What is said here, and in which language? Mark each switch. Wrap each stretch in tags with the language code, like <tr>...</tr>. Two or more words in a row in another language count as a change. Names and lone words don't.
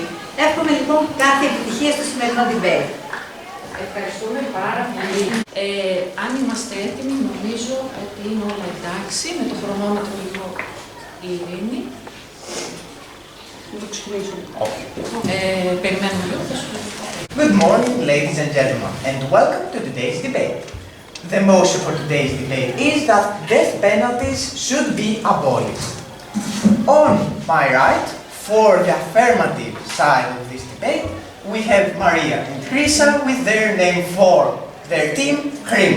<el>Εύχομαι λοιπόν κάθε επιτυχία στο σημερινό debate. Ευχαριστούμε πάρα πολύ. Αν είμαστε έτοιμοι, νομίζω ότι είναι όλα εντάξει. Με το χρονόμετρο λίγο η Ειρήνη. Να το ξεκινήσουμε. Περιμένουμε λίγο.</el> <en>Good morning, ladies and gentlemen, and welcome to today's debate. The motion for today's debate is that death penalties should be abolished. On my right, for the affirmative side of this debate, we have Maria and Krisa with their name for their team, Krima.</en>